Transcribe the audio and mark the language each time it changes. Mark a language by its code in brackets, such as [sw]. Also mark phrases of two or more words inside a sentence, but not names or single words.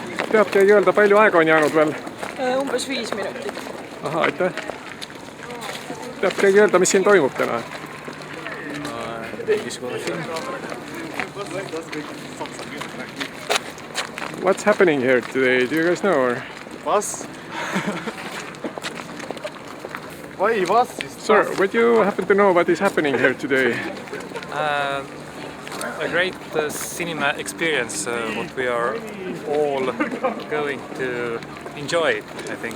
[et] tead keegi öelda, palju aega on jäänud veel? Umbes 5 minutit. Aha, aitäh. Tead keegi öelda, mis siin toimub täna? Mingisugune film. [en] What's happening here today? Do you guys know? Or? Bus? Why bus? Sir, would you happen to know what is happening here today? A great cinema experience, what we are all going to enjoy, I think.